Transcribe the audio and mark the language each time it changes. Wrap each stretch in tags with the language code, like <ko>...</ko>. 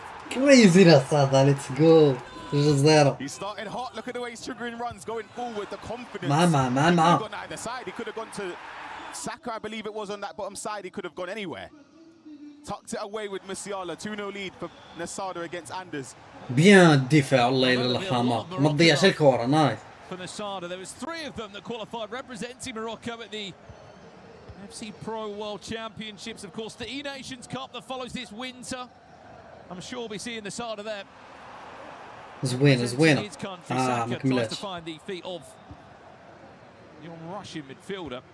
<en>Crazy Nasada, let's go. He started hot. Look at the way he's triggering runs, going forward, the confidence. Man. He could have gone either side. He could have gone to Saka, I believe it was, on that bottom side. He could have gone anywhere. Tucked it away with Musiala. 2-0 lead for Nasada against Anders.</en> <ar>Bien الدفاع الله يرحمه ما تضيعش الكورة نايس.</ar> <en>For Nasada, there was 3 of them that qualified representing Morocco at the FC Pro World Championships. Of course, the E-Nations Cup that follows this winter. I'm sure we'll be seeing Nasada there.</en> <ar>زوينة ما كملتش.</ar> <en>To find the feet of the Russian midfielder.</en>